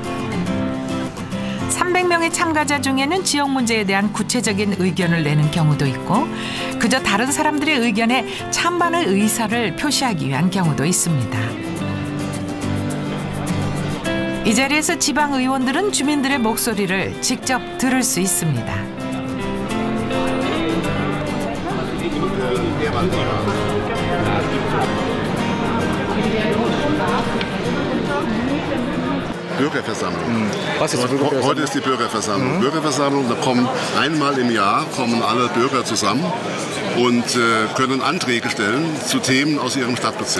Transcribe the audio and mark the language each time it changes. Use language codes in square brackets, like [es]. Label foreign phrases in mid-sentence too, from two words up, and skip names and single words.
[ko] 300명의 참가자 중에는 지역 문제에 대한 구체적인 의견을 내는 경우도 있고 그저 다른 사람들의 의견에 찬반의 의사를 표시하기 위한 경우도 있습니다. 이 자리에서 지방의원들은 주민들의 목소리를 직접 들을 수 있습니다. [de] Bürgerversammlung. Was ist die Bürgerversammlung? Heute ist die Bürgerversammlung. Bürgerversammlung, da kommen einmal im Jahr alle Bürger zusammen und können Anträge stellen zu Themen aus ihrem Stadtbezirk.